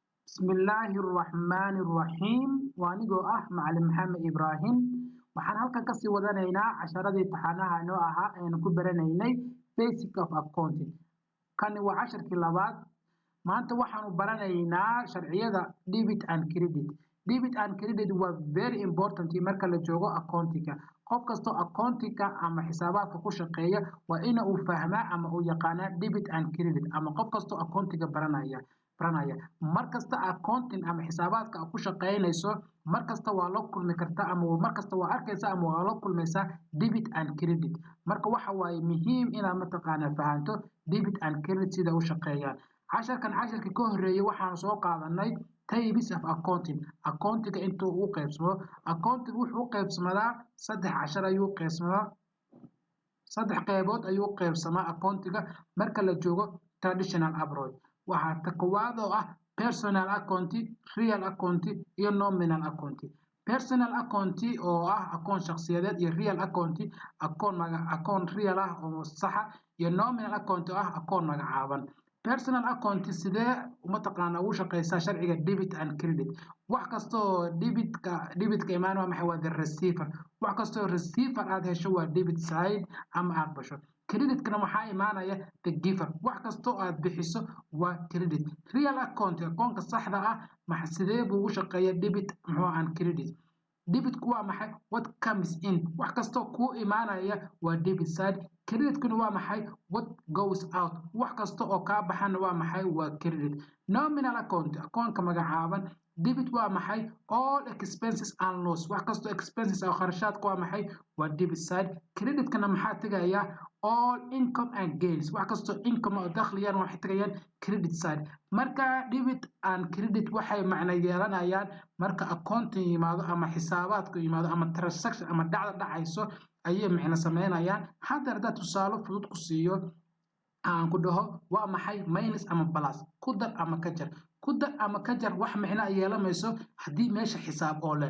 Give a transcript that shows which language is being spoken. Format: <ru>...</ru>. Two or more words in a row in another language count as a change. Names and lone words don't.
<so>Bismillahirrahmanirrahiim. Waanigoo Macalin Maxamed Ibraahim. Waxaan halkan ka sii wadanaynaa casharadii taxanaha inoo ahaa aynu ku baranaynay Basic of Accounting. Kani waa casharkii labaad. Maanta waxaanu baranaynaa sharciyada</so> <en>debit and credit. Debit and credit</en> <so>waa</so> <en>very important</en> <so>marka la joogo accounting-ka. Qof kastoo accounting-ka ama xisaabaadka ku shaqeeya waa in uu fahmaa ama uu yaqaanaa</so> <en>debit and credit</en> <so>ama qof kastoo accounting-ka baranaya. Markasta accounting ama xisaabaadka ku shaqeynayso markasta waa la kulmi kartaa ama markasta waa arkaysaa ama waa la kulmaysaa</so> <en>debit and credit.</en> <so>Marka waxa waaye muhiim inaad mataqaanaa fahanto</so> <en>debit and credit</en> <so>sida u shaqeeyaan. Casharkii ka horeeyay waxaan soo qaadanay</so> <en>types of accounting.</en> <so>Accounting intuu u qaybsamo. Accounting wuxuu u qaybsamadaa 3 cashar ayuu qaybsamadaa. 3 qaybood ayuu qaybsamaa accounting marka la joogo</so> <en>traditional approach.</en> <so>Waxaa ta koowaad oo ah</so> <en>personal accounting, real accounting</en> <so>iyo</so> <en>nominal accounting. Personal accounting</en> <so>oo ah account shakhsiyadeed iyo</so> <en>real accounting account real</en> <so>ah oo sax ah iyo</so> <en>nominal accounting</en> <so>oo ah account magacaaban.</so> <en>Personal accounting</en> <so>sidee mataqaanaa ugu shaqeysaa sharciga</so> <en>debit and credit.</en> <so>Wax kastoo debitka imaan waa maxay waa</so> <en>the receiver.</en> <so>Wax kastoo receiver aad hesho waa</so> <en>debit side</en> <so>ama aad basho. Creditkana waxaa imaanaya</so> <en>the giver.</en> <so>Wax kastoo aad bixiso waa credit.</so> <en>Real accounting</en> <so>akoonka saxda ah sidee buu ugu shaqeeyaa</so> <en>debit and credit.</en> <so>Debitku waa maxay</so> <en>what comes in.</en> <so>Wax kastoo ku imaanaya waa</so> <en>debit side.</en> <so>Creditkuna waa maxay</so> <en>what goes out.</en> <so>Wax kasta oo ka baxana waa maxay waa credit.</so> <en>Nominal account</en> <so>akoonka magacaaban debit waa maxay</so> <en>all expenses and loss.</en> <so>Wax kasto expenses oo kharashaadku waa maxay waa</so> <en>debit side.</en> <so>Creditkana maxaa tagaya</so> <en>all income and gains.</en> <so>Wax kasto income oo dakhliyan waxay tagayaan</so> <en>credit side.</en> <so>Marka</so> <en>debit and credit</en> <so>waxay macna yeelanayaan marka accounting yimaado ama xisaabaadku yimaado ama transaction ama dhacayso ayay macna sameynayaan. Hadda tusaale fudud ku siiyo aan ku dhaho waa maxay minus ama plus ku dar ama ka jar. Ku dar ama ka jar wax macna yeelamayso haddii meesha xisaab oo leen.</so>